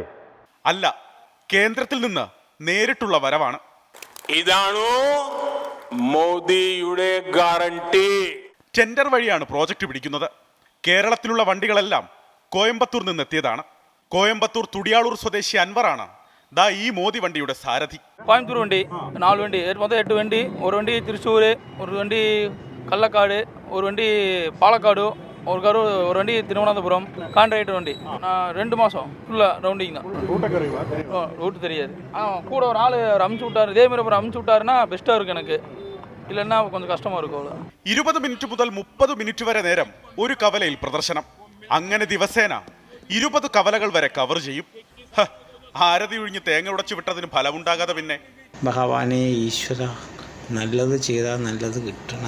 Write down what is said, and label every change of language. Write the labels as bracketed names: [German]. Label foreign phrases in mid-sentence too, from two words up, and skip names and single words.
[Malayalam] അല്ല, കേന്ദ്രത്തിൽ നിന്ന് നേരിട്ടുള്ള വരവാണ്. ഇതാണോ മോദിയുടെ ഗ്യാരണ്ടി? ടെൻഡർ വഴിയാണ് പ്രോജക്റ്റ് പിടിക്കുന്നത്. കേരളത്തിലുള്ള വണ്ടികളെല്ലാം കോയമ്പത്തൂർ നിന്നെത്തിയതാണ്. കോയമ്പത്തൂർ തുടിയാളൂർ സ്വദേശി അൻവറാണ് ഈ മോദി വണ്ടിയുടെ സാരഥി. [Tamil] கோயம்புத்தூர் வண்டி 4 வண்டி, மொத்தம் 8 வண்டி. ஒரு வண்டி திருச்சூர், ஒரு வண்டி கள்ளக்காடு, ஒரு வண்டி பாலக்காடு, ஒரு வண்டி திருவனந்தபுரம். கான்ட்ராக்டர் வண்டி 2 மாதம் [English] full-ஆக rounding [Tamil] தான். ரூட்டு தெரியாது. கூட ஒரு ஆள் அமுச்சு விட்டார். இதேமாதிரி அப்புறம் அமுச்சு விட்டாருன்னா பெஸ்ட்டாக இருக்கும். எனக்கு இல்லைன்னா கொஞ்சம் കഷ്ടமாக இருக்கும். [Malayalam] 20 മിനിറ്റ് മുതൽ 30 മിനിറ്റ് വരെ നേരം ഒരു കവലയിൽ പ്രദർശനം. അങ്ങനെ ദിവസേന 20 കവലകൾ വരെ കവർ ചെയ്യും. ആരതി ഒഴിഞ്ഞ് തേങ്ങ ഉടച്ചു വിട്ടതിന് ഫലമുണ്ടാകാതെ പിന്നെ ഭഗവാനെ ഈശ്വര, നല്ലത് ചെയ്താൽ നല്ലത് കിട്ടണേ.